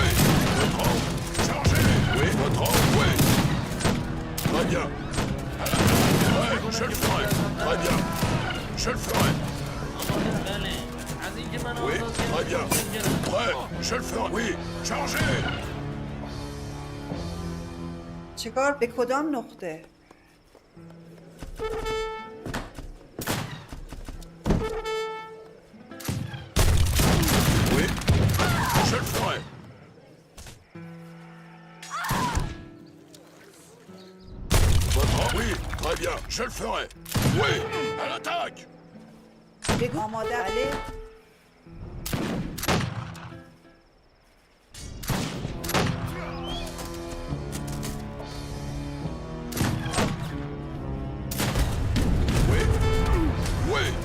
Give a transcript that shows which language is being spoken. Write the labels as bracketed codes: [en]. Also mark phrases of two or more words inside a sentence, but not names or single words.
[fr] Votre ordre. Chargez. Oui. Votre ordre. Oui. Très bien. À l'attaque. Ouais. Je le ferai. Très bien. Je le ferai. Oui, très bien. Prêt, je le ferai. Oui, chargez. [fa] چیکار؟ به کدام نقطه؟ [fr] Oui, je le ferai. Votre ordre. Oui, très bien, je le ferai. Oui, à l'attaque. [fa] بگو. آماده. بله. [fr] Oui, oui.